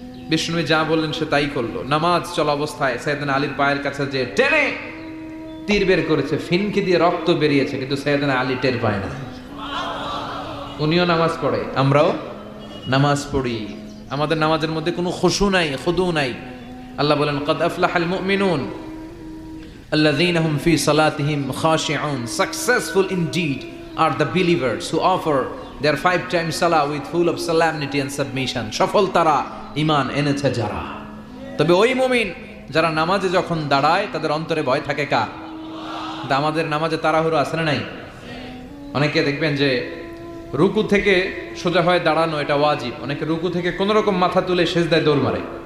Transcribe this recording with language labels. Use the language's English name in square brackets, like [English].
[Bangla] বিষ্ণু যা বললেন সে তাই করলো। নামাজ চলা অবস্থায় সাইয়েদনা আলীর পায়ের কাছে যে টেনে তীর বের করেছে, ফিনকি দিয়ে রক্ত বেরিয়েছে, কিন্তু সাইয়েদনা আলী টের পায় না। উনিও নামাজ পড়ে, আমরাও নামাজ পড়ি। আমাদের নামাজের মধ্যে কোনো খুশু নাই, খুদু নাই। আল্লাহ বলেন, [Arabic] ক্বাদ আফলাহাল মুমিনুন আল্লাযীনা হুম ফী সালাতিহিম খাশিউন। [English] Successful indeed are the believers who offer their 5 times salah with full of solemnity and submission. [Bangla] সফল তারা, ঈমান এনেছে যারা। তবে ওই মুমিন যারা নামাজে যখন দাঁড়ায় তাদের অন্তরে ভয় থাকে কার? আমাদের নামাজে তাড়াহুড়ো আছে না নাই? অনেকে দেখবেন যে রুকু থেকে সোজা হয়ে দাঁড়ানো এটা ওয়াজিব, অনেকে রুকু থেকে কোন রকম মাথা তুলে সেজদায় দৌড় মারে।